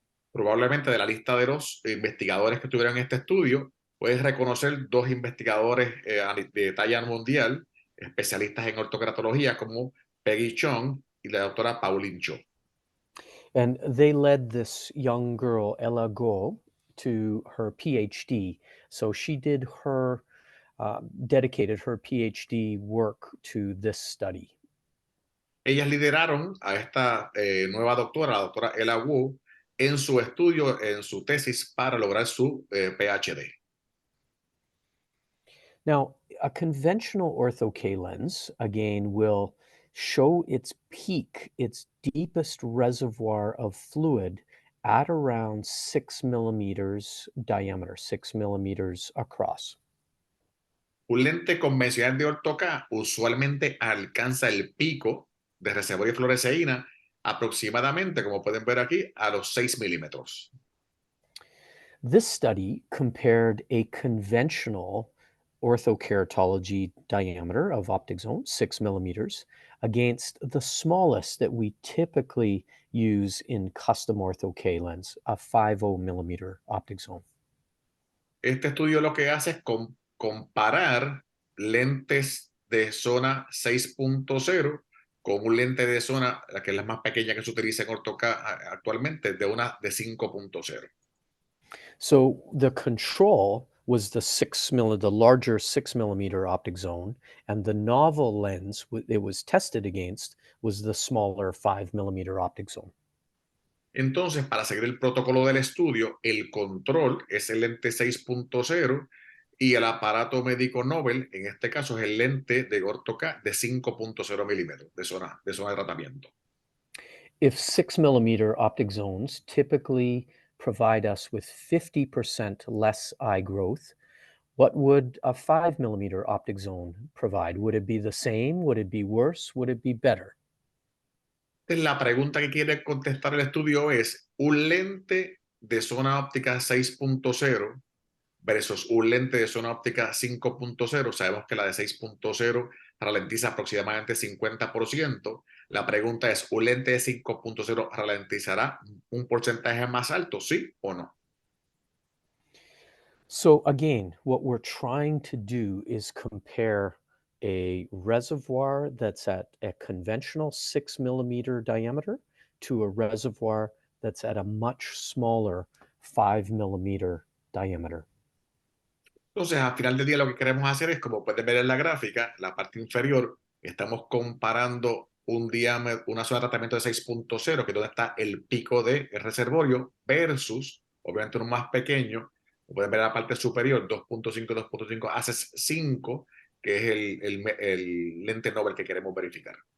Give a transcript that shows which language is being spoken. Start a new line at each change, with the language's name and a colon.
Spanish: Probablemente de la lista de los investigadores que tuvieron este estudio, puedes reconocer dos investigadores de talla mundial, especialistas en ortocratología, como Peggy Chung y la doctora Pauline Cho.
English: And they led this young girl, Ella Go, to her PhD. So she did her, dedicated her PhD work to this study.
Spanish: Ellas lideraron a esta nueva doctora, la doctora Ella Wu, en su estudio, en su tesis para lograr su PhD.
English: Now, a conventional Ortho-k lens, again, will show its peak, its deepest reservoir of fluid at around 6 millimeters diameter, 6 millimeters across.
Spanish: Un lente convencional de Ortho-k usualmente alcanza el pico de reservorio de fluoresceína aproximadamente, como pueden ver aquí, a los 6 milímetros.
English: This study compared a conventional orthokeratology diameter of optic zone, 6 millimeters, against the smallest that we typically use in custom Ortho-k lens, a 50 millimeter optic zone.
Spanish: Este estudio lo que hace es comparar lentes de zona 6.0 con un lente de zona, la que es la más pequeña que se utiliza en Ortho-k actualmente, de una de 5.0.
English: So the control was the larger 6 millimeter optic zone, and the novel lens it was tested against was the smaller 5 millimeter optic zone.
Spanish: Entonces, para seguir el protocolo del estudio, el control es el lente 6.0 y el aparato médico Nobel, en este caso, es el lente de Ortho-k de 5.0 milímetros de zona de tratamiento.
English: If 6 millimeter optic zones typically provide us with 50% less eye growth, what would a 5 millimeter optic zone provide? Would it be the same? Would it be worse? Would it be better?
Spanish: Entonces, la pregunta que quiere contestar el estudio es, ¿un lente de zona óptica 6.0 versus un lente de zona óptica 5.0? Sabemos que la de 6.0 ralentiza aproximadamente 50%. La pregunta es, ¿un lente de 5.0 ralentizará un porcentaje más alto, sí o no?
English: So, again, what we're trying to do is compare a reservoir that's at a conventional 6 millimeter diameter to a reservoir that's at a much smaller 5 millimeter diameter.
Spanish: Entonces, al final del día lo que queremos hacer es, como pueden ver en la gráfica, la parte inferior, estamos comparando un diámetro, una zona de tratamiento de 6.0, que es donde está el pico del reservorio, versus, obviamente, uno más pequeño. Como pueden ver en la parte superior, 2.5, 2.5, haces 5, que es el lente Nobel que queremos verificar.